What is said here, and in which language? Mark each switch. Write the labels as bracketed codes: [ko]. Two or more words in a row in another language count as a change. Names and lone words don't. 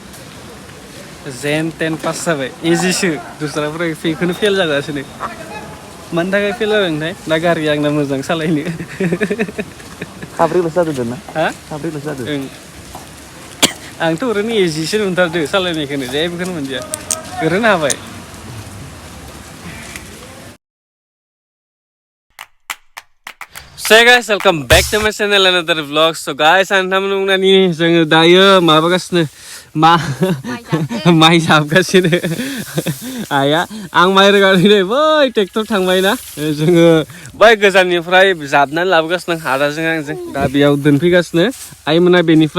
[brx] जेन तेन पास जाबाय इजिसो दस्राफोरा बेखौनो फेल जागासिनो मानि थाखाय फेल जादोंथाय दा गारिया आंना मोजां सालायनो साब्रैल'सो जादों ना हा साब्रैल'सो जादों ओं आंथ' ओरैनो इजिसो नुथारदो सालायनायखौनो जेबोखौनो मोनदिया ओरैनो हाबाय [en] So guys, welcome back to my channel another vlog. So guys, [brx] नोंथांमोननि जोङो दायो माबागासिनो माइ जाबगासिनो आया आं माइ रोगानानै बै ट्रेक्टर थांबायना जोङो बै गोजाननिफ्राय जाबनानै लाबोगासिनो आदाजों आंजों दा बेयाव दोनफैगासिनो आइमोना बेनिफ्राय